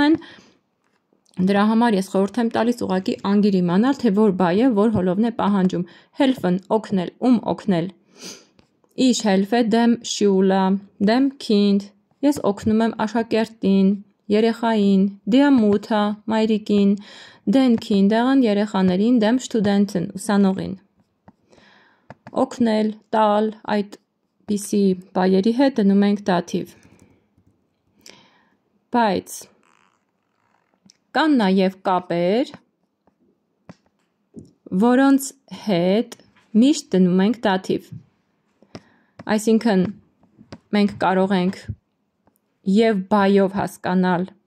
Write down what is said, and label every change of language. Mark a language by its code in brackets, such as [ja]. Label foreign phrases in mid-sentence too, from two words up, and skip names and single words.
[hy] են։ Դրա համար ես խորհուրդ եմ տալիս ուղղակի անգիր իմանալ, թե որ բայը որ հոլովն է պահանջում։ Helfen օգնել, օգնել։ [de] Ich helfe dem Schüler, dem Kind։ [hy] Ես օգնում եմ աշակերտին, երեխային, [de] der Mutter, [hy] մայրիկին, [de] den Kindern [hy] երեխաներին, [de] dem Studenten [hy] ուսանողին։ Օգնել, տալ, այդպիսի բայերի հետ դնում ենք դաթիվ։ Բայց կան նաև կապեր, որոնց հետ միշտ դնում ենք դաթիվ։ Այսինքն մենք կարող ենք եւ բայով հասկանալ,